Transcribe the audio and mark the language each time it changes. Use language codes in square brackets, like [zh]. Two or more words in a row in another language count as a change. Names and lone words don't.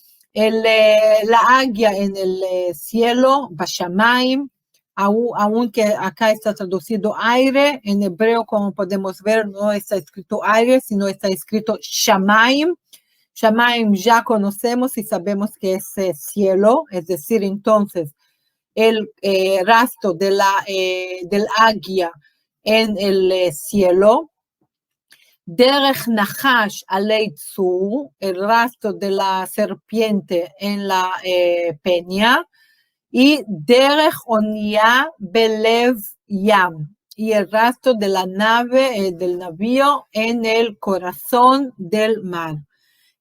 [es] La águila en el cielo, Bashamaim, aunque acá está traducido aire, en hebreo, como podemos ver, no está escrito aire, sino está escrito Shamaim. Shamaim ya conocemos y sabemos que es cielo, es decir, entonces, el rastro del águila en el cielo. [he] Derech Nahash alei tzur, [es] el rastro de la serpiente en la peña. [he] Y Derech Onia Belev Yam, [es] y el rastro de la nave, del navío en el corazón del mar.